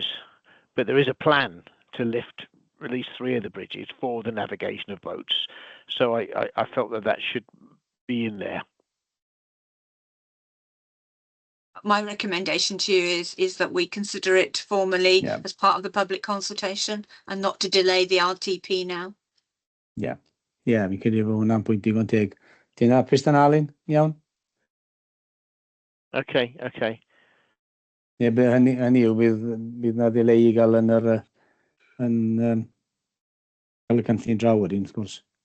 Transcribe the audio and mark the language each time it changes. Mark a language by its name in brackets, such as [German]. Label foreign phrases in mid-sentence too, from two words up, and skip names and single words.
[English] But there is a plan to lift at least 3 of the bridges for the navigation of boats. So I felt that should be in there. My recommendation to you is that we consider it formally as part of the public consultation and not to delay the RTP now. Yeah, [Welsh] fi'n credu bod hwnna'n pwynt digon teg. Ti'n hapus dan Alun? Iawn? [English] Okay. [Welsh] Ie, hynny yw, bydd na ddileu i gael yn cael y cynllun draw wedyn, wrth gwrs.